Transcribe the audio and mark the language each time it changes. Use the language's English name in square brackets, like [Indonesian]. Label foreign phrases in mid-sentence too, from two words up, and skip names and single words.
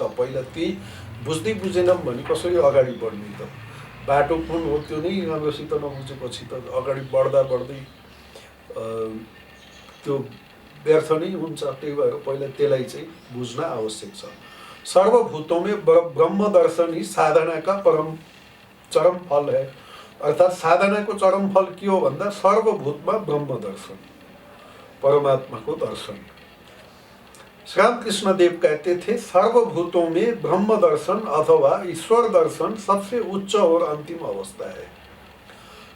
[Nepali] पहिला त्यही बुझ्दै बुझेनौँ भने कसरी अगाडि बढ्ने त? बाटो कुन हो त्यो नै राम्रोसित नबुझेपछि त अगाडि बढ्दै त्यो व्यर्थ नै हुन्छ। त्यही भएर पहिला त्यसलाई चाहिँ बुझ्न आवश्यक छ। [Hindi] सर्वभूतों में ब्रह्म दर्शन ही साधना का चरम फल है। [Nepali] अर्थात साधना को चरम फल के हो भन्दा सर्वभूतमा ब्रह्म दर्शन, परमात्मा को दर्शन। [Hindi] श्री रामकृष्ण देव कहते थे सर्वभूतों में ब्रह्म दर्शन अथवा ईश्वर दर्शन सबसे उच्च और अंतिम अवस्था है।